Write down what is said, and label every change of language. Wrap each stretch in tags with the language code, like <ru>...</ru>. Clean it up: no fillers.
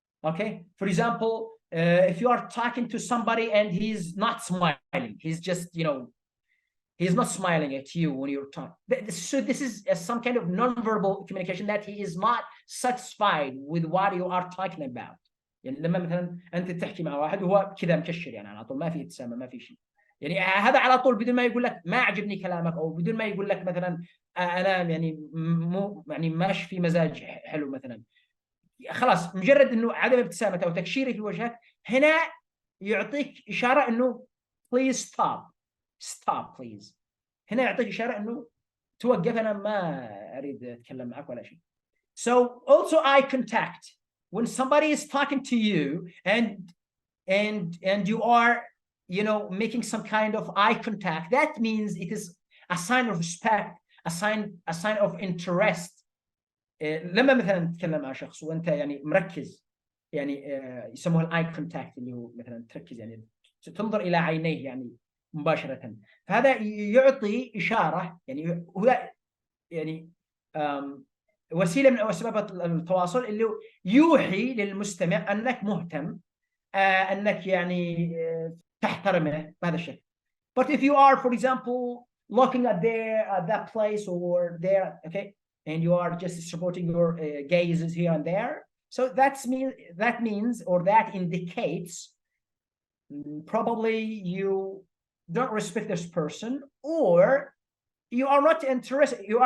<en>Okay, for example, if you are talking to somebody and he's not smiling, he's just, he's not smiling at you when you're talking. So this is some kind of non-verbal communication that he is not satisfied with what you are talking about.</en> <ar>يعني لما مثلا أنت تحكي مع واحد وهو كذا مكشر يعني على طول ما في ابتسامة ما في شيء. يعني هذا على طول بدون ما يقول لك ما عجبني كلامك أو بدون ما يقول لك مثلا أنا مو ماشي في مزاج حلو مثلا. خلاص مجرد إنه عدم ابتسامة أو تكشيري في وجهك هنا يعطيك إشارة إنه</ar> <en>please stop please.</en> <ar>هنا يعطيك إشارة إنه توقف أنا ما أريد أتكلم معك ولا شيء.</ar> <en>So also eye contact. When somebody is talking to you and you are, making some kind of eye contact, that means it is a sign of respect, a sign of interest.</en> <ar>لما مثلا تتكلم مع شخص وأنت يعني مركز يسموه الاي كونتاكت اللي هو مثلا تركز يعني تنظر إلى عينيه يعني مباشرة. فهذا يعطي إشارة هو وسيلة من أسباب التواصل اللي يوحي للمستمع أنك مهتم أنك تحترمه بهذا الشكل.</ar> <en>But if you are, for example, looking at that place or there, okay, and you are just supporting your gazes here and there, so that means or that indicates probably you don't respect this person or you are not interested.</en>